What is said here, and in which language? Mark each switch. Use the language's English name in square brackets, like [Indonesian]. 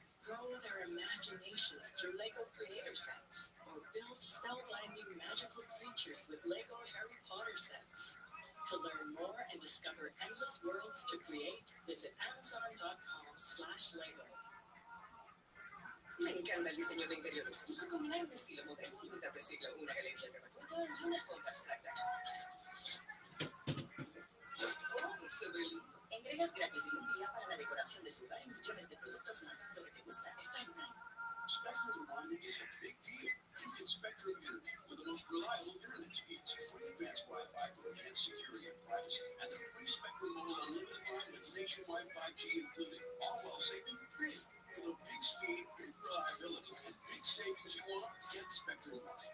[English] Grow their imaginations through Lego Creator Sets, or build spellbinding magical creatures with Lego Harry Potter sets. To learn more and discover endless worlds to create, visit Amazon.com/Lego. [Spanish] Me encanta el diseño de interiores. Busco combinar un estilo moderno y mitad de siglo, una galería terracota y una alfombra abstracta. Oh, se ve lindo. Entregas gratis y un día para la decoración de tu hogar y millones de productos más. Lo que te gusta está en Prime. [English] Spectrum One is a big deal. You get Spectrum Internet with the most reliable internet speeds, free advanced Wi-Fi for enhanced security and privacy, and the free Spectrum Mobile Unlimited line with nationwide 5G included, all while saving big. For the big speed, big reliability, and big savings you want, get Spectrum One.